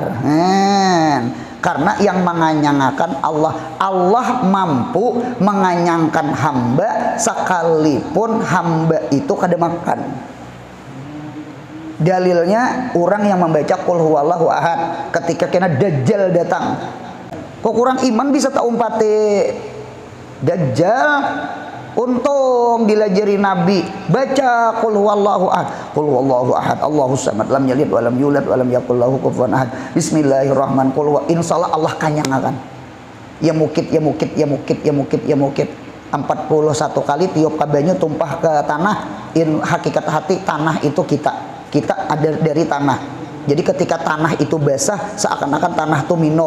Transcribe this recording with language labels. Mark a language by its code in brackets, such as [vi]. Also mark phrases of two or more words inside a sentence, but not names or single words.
[bjn] Karena yang menganyangakan Allah mampu menganyangkan hamba sekalipun hamba itu kada makan. Dalilnya orang yang membaca [ar] قل هو الله أحد [bjn] ketika kena dajjal datang. Kok kurang iman bisa tak umpati dajjal? Untung dilajari Nabi baca [ar] قل هو الله أحد. قل هو الله أحد، الله الصمد، لم يلد ولم يولد ولم يكن له كفوا أحد. بسم الله الرحمن الرحيم. [bjn] Qul insyaallah Allah kanyangakan. Ya mukit 41 kali tiup ke banyu tumpah ke tanah. Hakikat hati tanah itu kita ada dari tanah. Jadi ketika tanah itu basah, seakan-akan tanah itu minum.